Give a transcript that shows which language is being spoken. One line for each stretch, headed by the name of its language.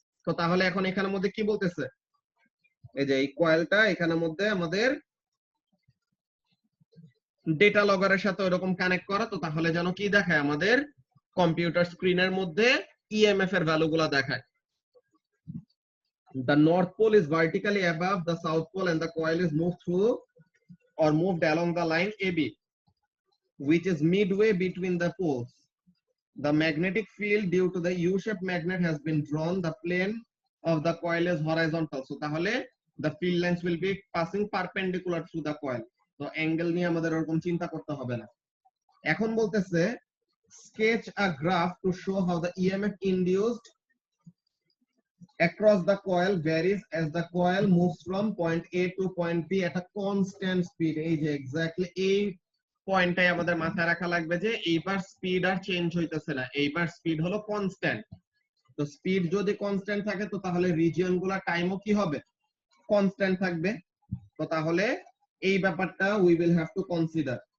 Bangla: তো তাহলে এখন এখানের মধ্যে কি বলতেছে, এই যে এই কয়েলটা এখানের মধ্যে আমাদের ডেটা লগের সাথে ওরকম কানেক্ট করা। তো তাহলে যেন কি দেখায়, আমাদের কম্পিউটার স্ক্রিনের মধ্যে ইএমএফ এর ভ্যালুগুলো দেখায়।
English: The north pole is vertically above the south pole and the coil is moved through or moved along the line AB, which is midway between the poles. The magnetic field due to the U-shaped magnet has been drawn. The plane of the coil is horizontal. So
Bangla: তাহলে
English: the field lines will be passing perpendicular to the coil.
Bangla: তো angle নিয়ে আমাদের ওরকম চিন্তা করতে হবে না। এখন বলতেছে
English: sketch a graph to show how the EMF induced across the coil varies as the coil moves from point A to point B at a constant speed.
Bangla: এই যে এক্স্যাক্টলি এই পয়েন্টটাই আমাদের মাথায় রাখা লাগবে যে এইবার স্পিড আর চেঞ্জ হইতেছে না, এইবার স্পিড হলো কনস্ট্যান্ট। তো স্পিড যদি কনস্ট্যান্ট থাকে তো তাহলে রিজিয়ন গুলা টাইমও কি হবে, কনস্ট্যান্ট থাকবে। তো তাহলে এই ব্যাপারটা
English: We will have to consider.